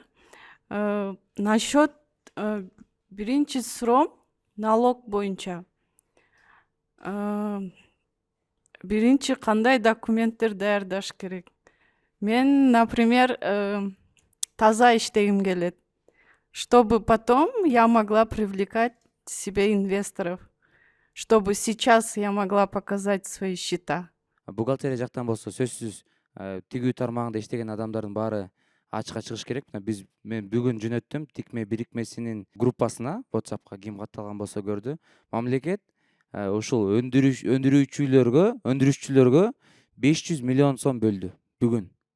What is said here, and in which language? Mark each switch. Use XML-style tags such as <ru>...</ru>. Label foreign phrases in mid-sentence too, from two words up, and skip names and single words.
<ky>Насчет биринчи суроом налог боюнча. Биринчи кандай документтер даярдаш керек? Мен, например, таза иштегим келет,</ky> <ru>чтобы потом я могла привлекать себе инвесторов, чтобы сейчас я могла показать свои счета.</ru> <ky>Бухгалтерия жактан болсо сөзсүз тигүү тармагында иштеген адамдардын баары ачыкка чыгыш керек. Мен бүгүн жөнөттүм тикме бирикмесинин группасына, WhatsAppка ким катталган болсо көрдү. Мамлекет ушул өндүрүшчүлөргө 500 миллион сом бөлдү бүгүн.</ky>